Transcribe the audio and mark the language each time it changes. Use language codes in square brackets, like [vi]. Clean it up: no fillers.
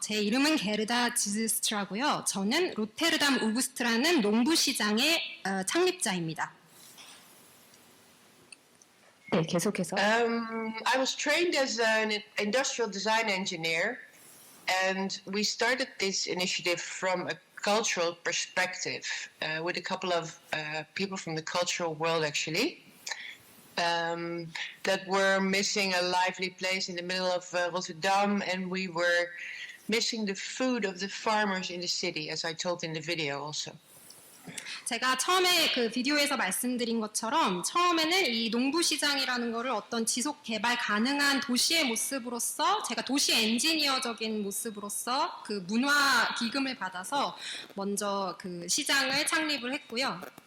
[ko] 제 이름은 게르다 지즐스트라고요. 저는 로테르담 우그스트라는 농부시장의 창립자입니다. 네, 계속해서. [en] I was trained as an industrial design engineer, and we started this initiative from a cultural perspective with a couple of people from the cultural world, actually, that were missing a lively place in the middle of Rotterdam, and we were missing the food of the farmers in the city, as I told in the video also. [ko] 제가 처음에 그 비디오에서 말씀드린 것처럼 처음에는 이 농부시장이라는 거를 어떤 지속 개발 가능한 도시의 모습으로서 제가 도시 엔지니어적인 모습으로서 그 문화 기금을 받아서 먼저 그 시장을 창립을 했고요.